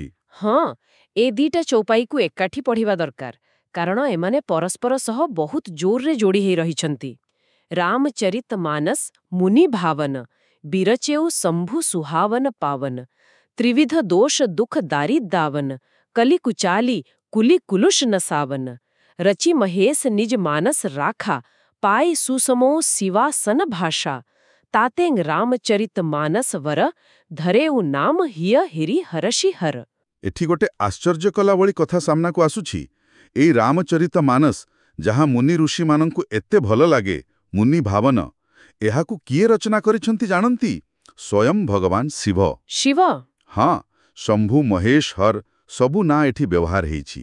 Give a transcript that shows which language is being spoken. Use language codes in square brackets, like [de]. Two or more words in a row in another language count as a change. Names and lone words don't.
[or] ହଁ, ଏ ଦିଟା ଚୌପାଇକୁ ଏକାଠି ପଢ଼ିବା ଦରକାର, କାରଣ ଏମାନେ ପରସ୍ପର ସହ ବହୁତ ଜୋରରେ ଯୋଡ଼ି ହେଇ ରହିଛନ୍ତି। [awa] रामचरित मानस मुनि भावन, बिरचेउ संभु सुहावन पावन, त्रिबिध दोष दुख दारि दावन, कलि कुचालि कुलि कलुष नसावन, रचि महेश निज मानस राखा, पाए सुसमो सिवासन भाषा, तातेंग रामचरित मानस वर, धरेउ नाम हिय हिरी हरषि हर। [or] ଏଠି ଗୋଟେ ଆଶ୍ଚର୍ଯ୍ୟ କଲା ଭଳି କଥା ସାମ୍ନାକୁ ଆସୁଛି। ଏଇ ରାମଚରିତ ମାନସ, ଯାହା ମୁନି ଋଷିମାନଙ୍କୁ ଏତେ ଭଲ ଲାଗେ, [awa] मुनि भावन, [or] ଏହାକୁ କିଏ ରଚନା କରିଛନ୍ତି ଜାଣନ୍ତି? ସ୍ୱୟଂ ଭଗବାନ ଶିବ। ଶିବ? ହଁ, ଶମ୍ଭୁ ମହେଶ ହର ସବୁ ନାଁ ଏଠି ବ୍ୟବହାର ହେଇଛି।